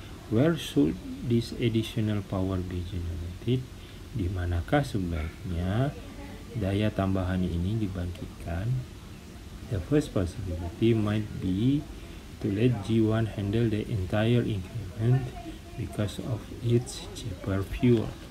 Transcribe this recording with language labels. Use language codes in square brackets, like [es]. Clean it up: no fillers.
[en] Where should this additional power be generated? [id] Di manakah sebaiknya daya tambahan ini dibangkitkan? [en] The first possibility might be to let G1 handle the entire increment because of its cheaper fuel.